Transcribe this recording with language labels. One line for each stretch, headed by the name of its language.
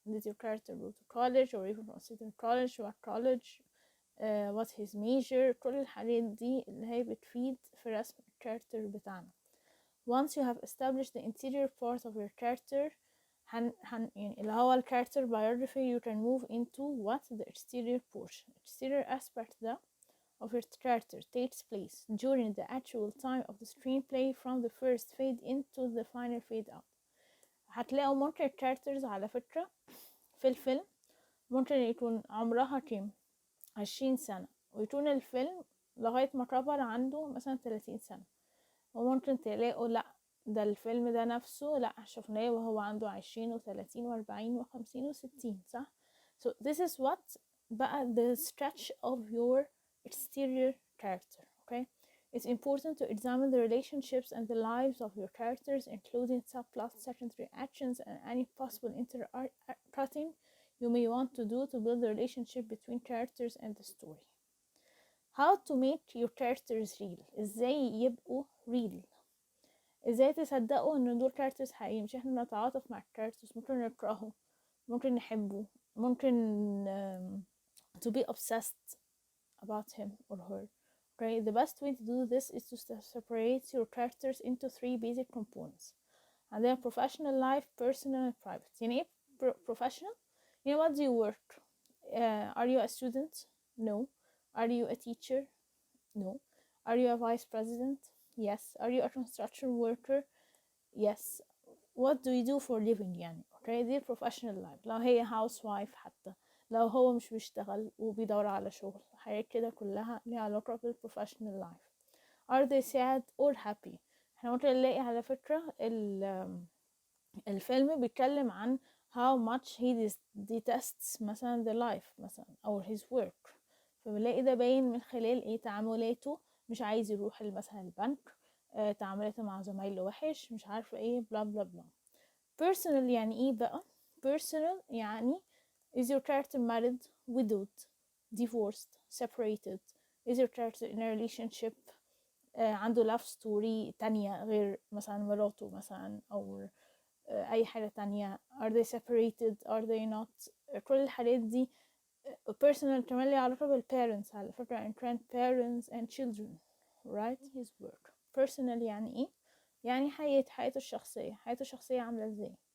English: Did your character go to college or even consider college? What college? What's his major?
Arabic: كل الحاجات دي اللي هي بتفيد في رسم الكاركتر بتاعنا.
English: Once you have established the interior part of your character, يعني اللي هو ال character biography, you can move into what? The exterior portion. Exterior aspect ده of your character takes place during the actual time of the screenplay from the first fade in to the final fade out.
Arabic: هتلاقوا ممكن الكاركترز على فكرة في الفيلم ممكن يكون عمرها كام 20 سنة، ويكون الفيلم لغاية ما كبر عنده مثلا 30 سنة، وممكن تلاقوا لأ ده الفيلم ده نفسه لأ شفناه وهو عنده 20 و30 و40 و50 و60 صح.
English: so this is what بقى the stretch of your exterior character. okay, it's important to examine the relationships and the lives of your characters, including subplots, secondary actions, and any possible intercutting you may want to do to build the relationship between characters and the story. How to make your characters real.
Arabic: ازاي يبقوا real، ازاي تصدقوا ان دول كاركترز حقيقيين، مش احنا نتعاطف مع الكاركترز، ممكن نكرهه، ممكن نحبه، ممكن
English: to be obsessed about him or her. Okay, the best way to do this is to separate your characters into 3 basic components. And then professional life, personal and private. يعني ايه professional؟ You know, what do you work? Are you a student? No. Are you a teacher? No. Are you a vice president? Yes. Are you a construction worker? Yes. What do you do for living يعني. okay,
Arabic: دي professional life. لو هي housewife حتى، لو هو مش بيشتغل وبيدور على شغل، حاجات كده كلها ليها علاقة بالprofessional life.
English: Are they sad or happy؟
Arabic: احنا ممكن نلاقي على فكرة الفيلم بيتكلم عن
English: how much he detests
Arabic: مثلا the life مثلا أو his work، فبنلاقي ده باين من خلال ايه تعاملاته، مش عايز يروح مثلا البنك، تعاملاته مع زمايله وحش، مش عارفة ايه بلا بلا بلا.
English: personal يعني ايه بقى؟ personal يعني is your character married, widowed, divorced, separated? is your character in a relationship
Arabic: عنده love story تانية غير مثلا مراته مثلا أو أي حاجة تانية؟
English: are they separated, are they not؟
Arabic: كل الحاجات دي personal كمان ليه علاقة بالparents على فكرة
English: and grandparents and children right. his work.
Arabic: personal يعني ايه؟ يعني حياته الشخصية عاملة ازاي.